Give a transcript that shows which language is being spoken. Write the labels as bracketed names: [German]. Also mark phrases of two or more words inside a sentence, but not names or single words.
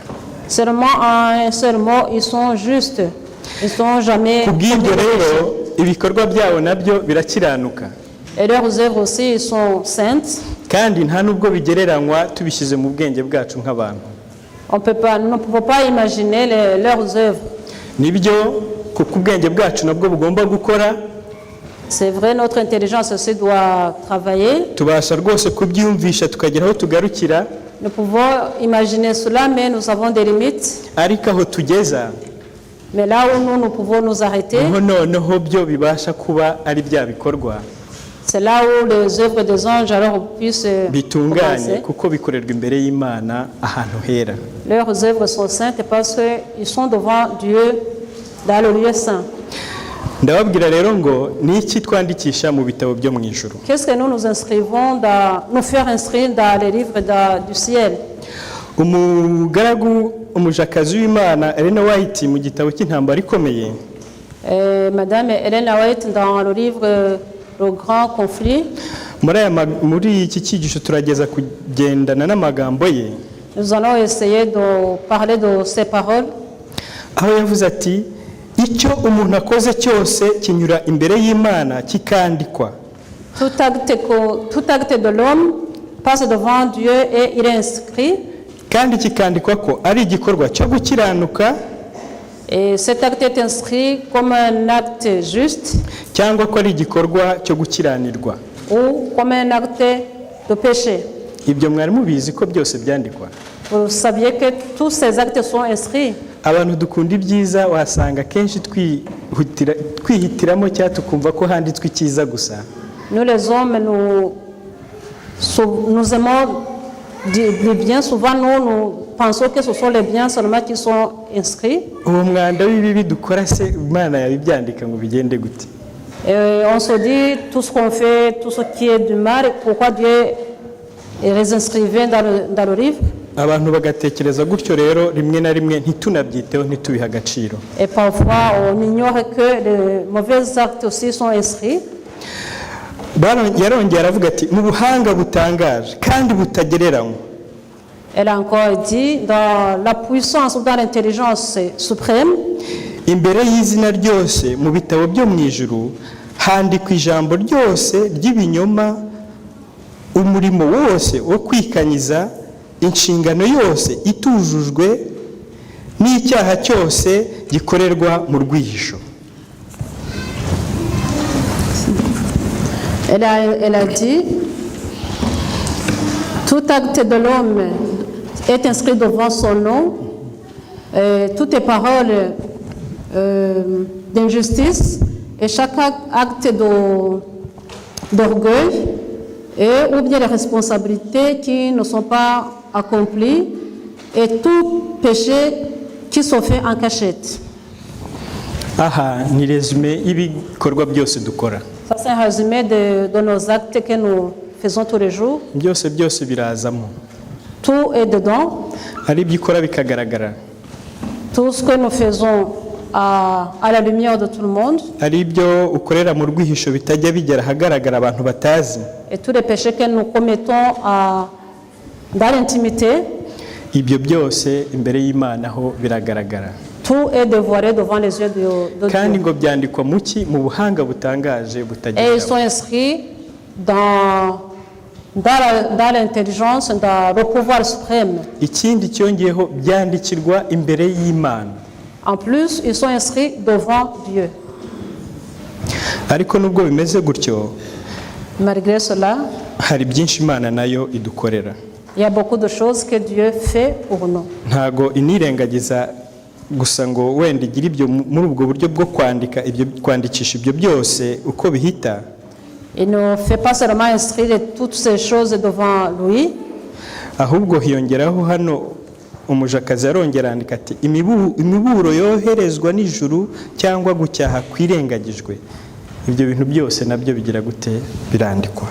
[French] Seulement en un seul mot, ils sont justes. Ils sont jamais. [Kinyarwanda] Ku bw'ibyo rero ibikorwa byabo nabyo birakiranuka. [French] Et leurs œuvres aussi, ils sont saintes. [Kinyarwanda] Kandi nta nubwo bigereranywa tubishyize mu bwenge bwacu nk'abantu. [French] Nous ne pouvons pas imaginer leurs œuvres. [Kinyarwanda] Nibyo kuko ubwenge bwacu nabwo bugomba gukora. [French] C'est vrai, notre intelligence aussi doit travailler. [Kinyarwanda] Tubasha rwose kubyumvisha tukagera aho tugarukira. [French] Nous pouvons imaginer cela, mais nous avons des limites. [Kinyarwanda] Ariko aho tugeza, [French] Mais là où nous pouvons nous arrêter, [Kinyarwanda] noneho byo bibasha kuba ari bya bikorwa [French] c'est là où les œuvres des anges alors puissent [Kinyarwanda] bitunganye [French] commencer. [Kinyarwanda] kuko bikorerwa imbere y'Imana ahantu hera. [French] Leurs œuvres sont saintes parce qu'ils sont devant Dieu dans le lieu saint. [Kinyarwanda] Ndababwira rero ngo ni iki twandikisha mu bitabo byo mu ijuru. [French] Qu'est-ce que nous inscrivons nous faire inscrire dans les livres du ciel? [Kinyarwanda] Umugaragu umujakazi w'Imana Ellen White mu gitabo cy'intambara ikomeye, [French] Madame Ellen White dans le livre Le Grand Conflit, [Kinyarwanda] muri iki cyigisho turageza kugendana n'amagambo ye. [French] nous allons essayer de parler de ces paroles. [Kinyarwanda] Aho yavuze ati icyo umuntu akoze cyose kinyura imbere y'Imana kikandikwa. [French] Tout acte de l'homme passe devant Dieu et il est inscrit. [Kinyarwanda] Kandi kikandikwa ko ari igikorwa cyo gukiranuka. [French] Et cet acte est inscrit comme un acte juste. [Kinyarwanda] Cyangwa ko ari igikorwa cyo gukiranirwa. [French] Ou comme un acte de péché. [Kinyarwanda] Ibyo mwari mubizi ko byose byandikwa. [French] Vous saviez que tous ces actes sont inscrits. [Kinyarwanda] Abantu dukunda ibyiza wasanga kenshi twihitiramo cyangwa tukumva ko handitswe icyiza gusa. [French] Nous les hommes, nous aimons les biens. Souvent nous pensons que ce sont les biens seulement qui sont inscrits. [Kinyarwanda] Uwo mwanda w'ibibi dukora se Imana yabibyandika ngo bigende gute? [French] Et on se dit tout ce qu'on fait, tout ce qui est du mal, pourquoi Dieu les inscrivait dans le livre? [Kinyarwanda] Abantu bagatekereza gutyo rero rimwe na rimwe ntitunabyiteho ntitubiha agaciro. [French] Et parfois on ignore que les mauvais actes aussi sont inscrits. [Kinyarwanda] Yarongera aravuga ati mu buhanga butangaje kandi butagereranywa. [French] Elle a encore dit dans la puissance ou dans l'intelligence suprême. [Kinyarwanda] Imbere y'izina ryose mu bitabo byo mu ijuru handikwa ijambo ryose ry'ibinyoma, umurimo wose wo kwikanyiza, inshingano yose itujujwe n'icyaha cyose gikorerwa mu rwihisho. [French] Elle a dit, tout acte de l'homme est inscrit devant son nom, toutes les paroles d'injustice et chaque acte d'orgueil ou bien les responsabilités qui ne sont pas accomplies et tout péché qui se fait en cachette. [Kinyarwanda] Aha ni résumé ibikorwa byose dukora. [French] Ça c'est un résumé de nos actes que nous faisons tous les jours. [Kinyarwanda] Byose birazamo. [French] Tout est dedans. [Kinyarwanda] Ari byikora bikagaragara. [French] Tout ce que nous faisons à la lumière de tout le monde. [Kinyarwanda] Ari byo ukorera mu rwihisho bitajya bigera hagaragara abantu batazi. [French] Et tous les péchés que nous commettons dans l'intimité. [Kinyarwanda] Ibyo byose imbere y'Imana ho biragaragara. [French] Tout est dévoilé devant les yeux de [Kinyarwanda] Kandi [French] Dieu. [Kinyarwanda] ngo byandikwa mu buhanga butangaje butagereranywa. [French] Et ils sont inscrits dans l'intelligence, dans le pouvoir suprême. [Kinyarwanda] Ikindi cyongeyeho byandikirwa imbere y'Imana. [French] En plus, ils sont inscrits devant Dieu. [Kinyarwanda] Ariko nubwo bimeze gutyo, [French] Malgré cela, [Kinyarwanda] hari byinshi Imana nayo idukorera. [French] il y a beaucoup de choses que Dieu fait pour nous. [Kinyarwanda] Ntago inirengagiza gusa ngo wenda igira ibyo muri ubwo buryo bwo kwandikisha ibyo byose uko bihita. [French] Il ne fait pas seulement inscrire toutes ces choses devant lui. [Kinyarwanda] Ahubwo hiyongeraho hano umujakazi yarongera andika ati imiburo yoherezwa n'ijuru cyangwa gucyaha kwirengagijwe. Ibyo bintu byose nabyo bigira gute birandikwa.